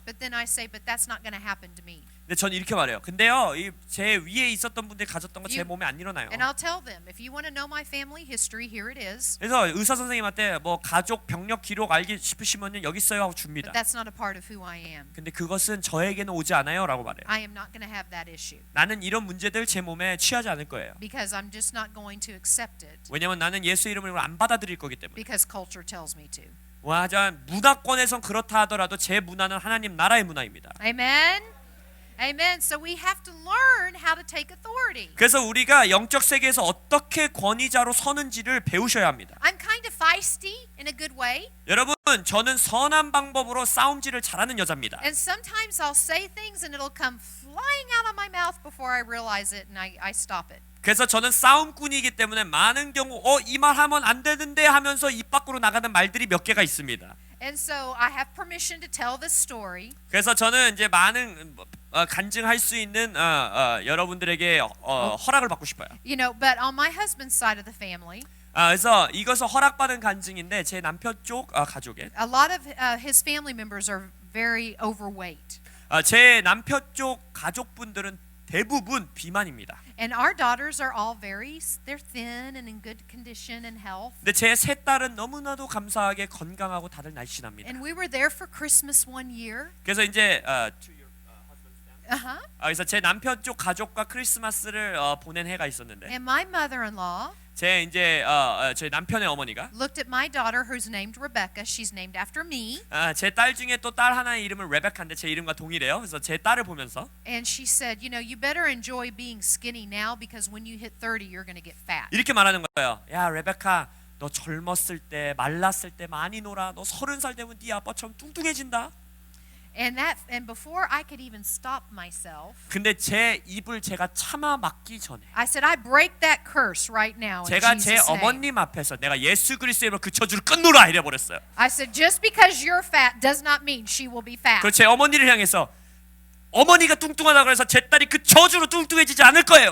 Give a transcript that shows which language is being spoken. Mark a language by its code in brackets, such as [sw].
[en] but then I say, but that's not going to happen to me. [ko] 근데 전 이렇게 말해요. 근데요, 제 위에 있었던 분들이 가졌던 거 제 [en] You- [ko] 몸에 안 일어나요. [en] And I'll tell them, if you want to know my family history, here it is. [ko] 그래서 의사 선생님한테 뭐 가족 병력 기록 알기 싶으시면요 여기 있어요 하고 줍니다. [en] But that's not a part of who I am. [ko] 근데 그것은 저에게는 오지 않아요라고 말해요. [en] I am not going to have that issue [ko] 나는 이런 문제들 제 몸에 취하지 않을 거예요. [en] because I'm just not going to accept it [ko] 왜냐면 나는 예수 이름으로 안 받아들일 거기 때문에. [en] because culture tells me to. [ko] 하지만 문화권에선 그렇다 하더라도 제 문화는 하나님 나라의 문화입니다. [en] Amen. Amen. So we have to learn how to take authority. [ko] 그래서 우리가 영적 세계에서 어떻게 권위자로 서는지를 배우셔야 합니다. [en] I'm kind of feisty in a good way. [ko] 여러분, 저는 선한 방법으로 싸움질을 잘하는 여자입니다. [en] And sometimes I'll say things and it'll come flying out of my mouth before I realize it and I stop it. [ko] 그래서 저는 싸움꾼이기 때문에 많은 경우 이 말 하면 안 되는데 하면서 입 밖으로 나가는 말들이 몇 개가 있습니다. [en] And so I have permission to tell this story. [ko] 그래서 저는 이제 많은 간증할 수 있는 여러분들에게 허락을 받고 싶어요. [en] You know, but on my husband's side of the family, [ko] 그래서 이것은 허락받은 간증인데 제 남편 쪽 가족에 [en] a lot of his family members are very overweight. [ko] 제 남편 쪽 가족분들은 대부분 비만입니다. [en] And our daughters are all they're thin and in good condition and health. [ko] 근데 제 세 딸은 너무나도 감사하게 건강하고 다들 날씬합니다. [en] And we were there for Christmas one year. [ko] 그래서 이제 [en] Uh-huh. [ko] 그래서 제 남편 쪽 가족과 크리스마스를 보낸 해가 있었는데 [en] And my mother-in-law [ko] 제 이제 제 남편의 어머니가 [en] looked at my daughter who's named Rebecca. She's named after me. [ko] 제 딸 중에 또 딸 하나의 이름은 레베카인데 제 이름과 동일해요. 그래서 제 딸을 보면서 [en] And she said, you know, you better enjoy being skinny now because when you hit 30, you're going to get fat. [ko] 이렇게 말하는 거예요. 야 레베카, 너 젊었을 때 말랐을 때 많이 놀아. 너 30살 되면 네 아빠처럼 뚱뚱해진다. [en] And before I could even stop myself, [ko] 근데 제 입을 제가 참아 막기 전에 [en] I said, I break that curse right now in [ko] 제가 제 [en] Jesus' name. [ko] 어머님 앞에서 내가 예수 그리스도의 이름으로 그 저주를 끊노라 이래 버렸어요. [en] I said, just because you're fat does not mean she will be fat. [ko] 그래서 제 어머니를 향해서 어머니가 뚱뚱하다 그래서 제 딸이 그 저주로 뚱뚱해지지 않을 거예요.